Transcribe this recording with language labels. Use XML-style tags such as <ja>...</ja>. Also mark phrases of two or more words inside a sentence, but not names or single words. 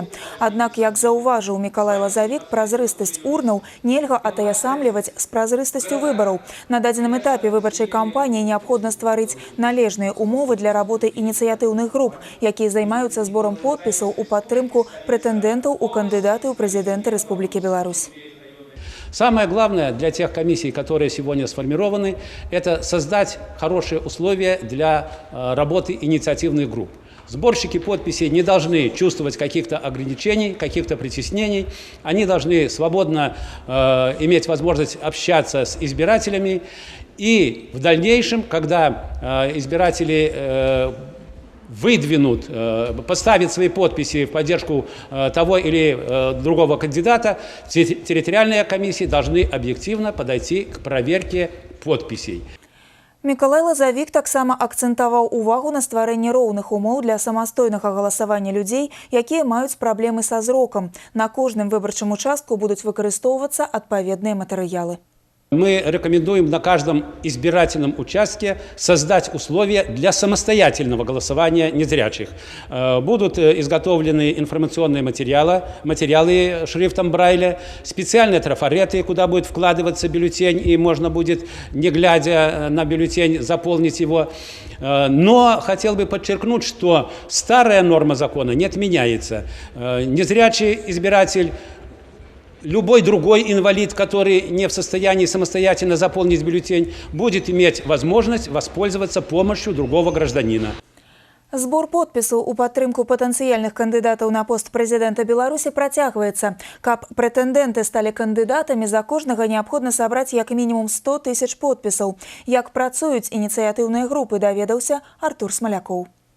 <be>Аднак, як заўважыў Мікалай Лазавік, празрыстасць урнаў нельга атаясамліваць з празрыстасцю выбараў. На дадзеным этапе выбарчай кампаніі неабходна стварыць належныя умовы для работы ініцыятыўных груп, якія займаюцца зборам подпісаў у падтрымку прэтэндэнтаў у кандыдаты ў прэзідэнты Рэспублікі Беларусь.</be> <ru>Самое главное для тех комиссий, которые сегодня сформированы, это создать хорошие условия для работы инициативных групп. Сборщики подписей не должны чувствовать каких-то ограничений, каких-то притеснений. Они должны свободно иметь возможность общаться с избирателями. И в дальнейшем, когда избиратели выдвинут, поставят свои подписи в поддержку того или другого кандидата, территориальные комиссии должны объективно подойти к проверке подписей.</ru> <be>Мікалай Лазавік таксама акцэнтаваў увагу на стварэнне роўных умоў для самастойнага галасавання людзей, якія маюць праблемы са зрокам. На кожным выбарчым участку будуць выкарыстоўвацца адпаведныя матэрыялы.</be> <ru>Мы рекомендуем на каждом избирательном участке создать условия для самостоятельного голосования незрячих. Будут изготовлены информационные материалы шрифтом Брайля, специальные трафареты, куда будет вкладываться бюллетень, и можно будет, не глядя на бюллетень, заполнить его. Но хотел бы подчеркнуть, что старая норма закона не отменяется. Незрячий избиратель, любой другой инвалид, который не в состоянии самостоятельно заполнить бюллетень, будет иметь возможность воспользоваться помощью другого гражданина.</ru> <be>Збор подпісаў у падтрымку патэнцыяльных кандыдатаў на пост прэзідэнта Беларусі працягваецца. Каб прэтэндэнты сталі кандыдатамі, за кожнага неабходна сабраць як мінімум 100 000 подпісаў. Як працуюць ініцыятыўныя групы, даведаўся Артур Смалякоў.</be>